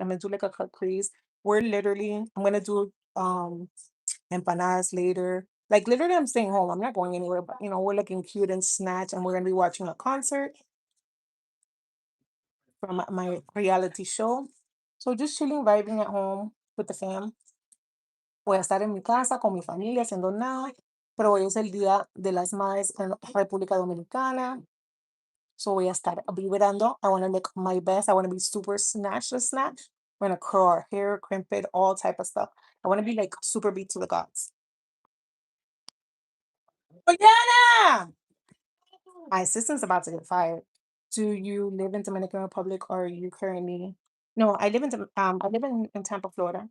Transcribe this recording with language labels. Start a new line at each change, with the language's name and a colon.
English: I'm gonna do like a cut crease. I'm gonna do empanadas later. Like literally I'm staying home. I'm not going anywhere, but we're looking cute and snatched and we're gonna be watching a concert from my reality show. So just chilling, vibing at home with the fam.
Spanish: Voy a estar en mi casa con mi familia haciendo nada, pero hoy es el Día de las Madres en República Dominicana. So voy a estar vibrando.
English: I want to look my best. I want to be super snatch to snatch. We're gonna curl our hair, crimp it, all type of stuff. I want to be like super beat to the gods. Diana! My assistant's about to get fired. Do you live in Dominican Republic or are you currently? No, I live in Tampa, Florida.